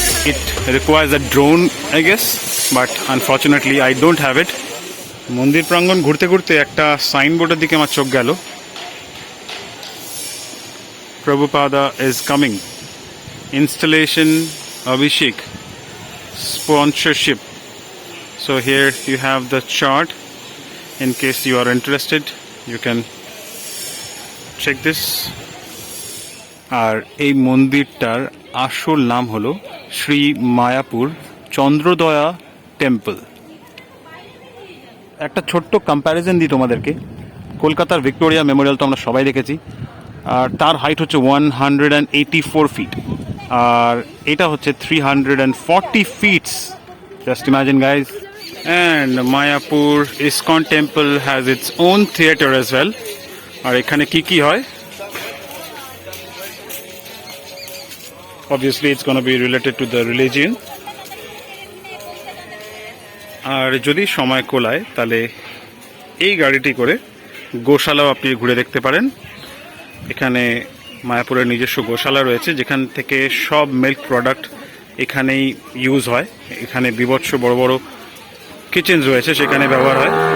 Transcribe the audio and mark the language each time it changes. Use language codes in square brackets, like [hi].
[en] It requires a drone I guess, but unfortunately I don't have it. [bn] মন্দির প্রাঙ্গণ ঘুরতে ঘুরতে একটা সাইনবোর্ডের দিকে আমার চোখ গেল, [en] Prabhupada is coming, installation, Abhishek, sponsorship. So here you have the chart. In case you are interested, you can check this. [bn] আর এই মন্দিরটার আসল নাম হলো শ্রী মায়াপুর চন্দ্রদয়া টেম্পল। একটা ছোট্ট কম্প্যারিজন দিই তোমাদেরকে। কলকাতার ভিক্টোরিয়া মেমোরিয়াল তো আমরা সবাই দেখেছি, আর তার হাইট হচ্ছে 184 ফিট, আর এটা হচ্ছে 340 fits. [en] Just imagine guys. And Mayapur ISKCON temple has its own theatre as well. [bn] আর এখানে কি হয়, [en] obviously it's going to be related to the religion. [bn] আর যদি সময় কোলায় তাহলে এই গাড়িটি করে গোশালাও আপনি ঘুরে দেখতে পারেন। এখানে মায়াপুরের নিজস্ব গোশালা রয়েছে, যেখান থেকে সব মিল্ক প্রোডাক্ট এখানেই ইউজ হয়। এখানে বিভৎস বড় বড় কিচেন রয়েছে, সেখানে ব্যবহার হয়।